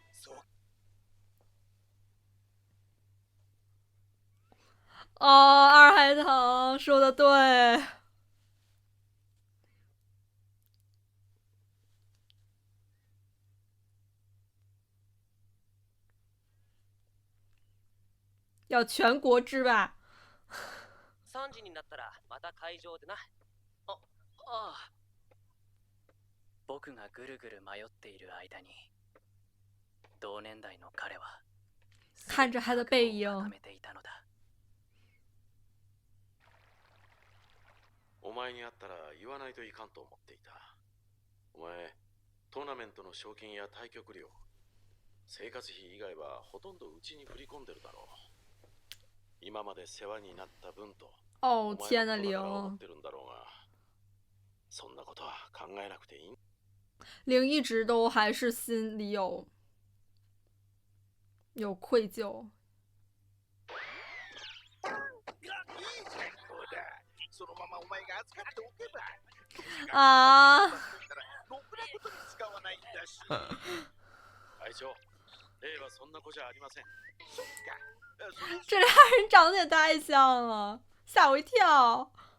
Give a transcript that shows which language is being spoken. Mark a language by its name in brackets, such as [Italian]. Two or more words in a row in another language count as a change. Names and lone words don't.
[Chinese] 哦，二海棠说的对。要全国之霸。 [Japanese] 3 時になったらまた会場でな。ああ。僕がぐるぐる迷っている間に、同年代の彼は [Chinese] 看着他的背影。 [Japanese] お前に会ったら言わないといかんと思っていた。お前、トーナメントの賞金や対局料、生活費以外はほとんどうちに振り込んでるだろう。今まで世話になった分と、 [Chinese] 哦天呐， [Japanese] 玲。そんなことは考えなくていい。 [Chinese] 玲一直都还是心里有愧疚。啊！这俩人长得也太像了，吓我一跳。